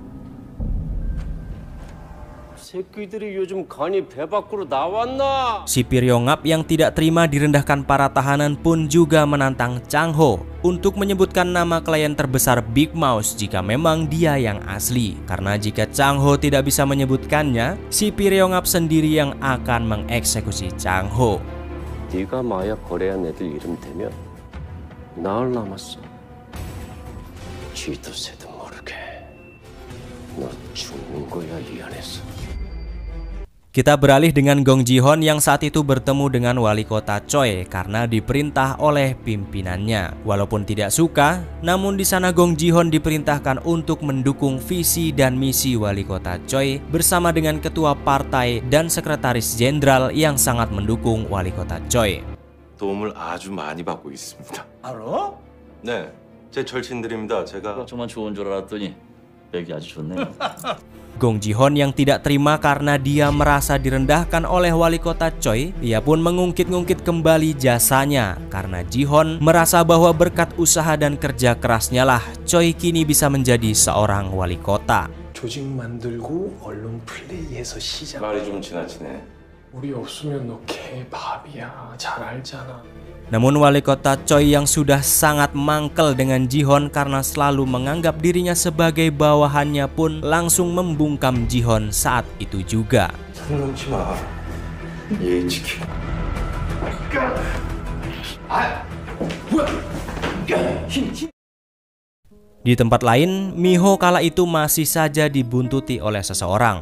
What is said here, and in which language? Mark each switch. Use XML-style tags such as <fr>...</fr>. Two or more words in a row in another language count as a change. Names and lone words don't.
<id>Si Piryongap yang tidak terima direndahkan para tahanan pun juga menantang Chang Ho untuk menyebutkan nama klien terbesar Big Mouse jika memang dia yang asli. Karena jika Chang Ho tidak bisa menyebutkannya, si Piryongap sendiri yang akan mengeksekusi Chang Ho.</id> <ko>네가 마약 거래한 애들 이름 대면 나흘 남았어. 쥐도 새도 모르게 너 죽는 거야 이 안에서.</ko> <id>Kita beralih dengan Gong Ji-hon yang saat itu bertemu dengan wali kota Choi karena diperintah oleh pimpinannya. Walaupun tidak suka, namun di sana Gong Ji-hon diperintahkan untuk mendukung visi dan misi wali kota Choi bersama dengan ketua partai dan sekretaris jenderal yang sangat mendukung wali kota Choi.</id> <ko>도움을 아주 많이 받고 있습니다. 알아? 네, 제 절친들입니다. 제가 정말 좋은 줄 알았더니 얘기 아주 좋네요.</ko> <id>Gong Ji-hon yang tidak terima karena dia merasa direndahkan oleh wali kota Choi, ia pun mengungkit-ungkit kembali jasanya karena Ji-hon merasa bahwa berkat usaha dan kerja kerasnya lah Choi kini bisa menjadi seorang wali kota.</id> <ko>조직 만들고 언론 플레이해서 시작. 말이 좀 지나치네. 우리 없으면 너 개밥이야. 잘 알잖아.</ko> <id>Namun wali kota Choi yang sudah sangat mangkel dengan Ji-hon karena selalu menganggap dirinya sebagai bawahannya pun langsung membungkam Ji-hon saat itu juga. Di tempat lain, Miho kala itu masih saja dibuntuti oleh seseorang.</id>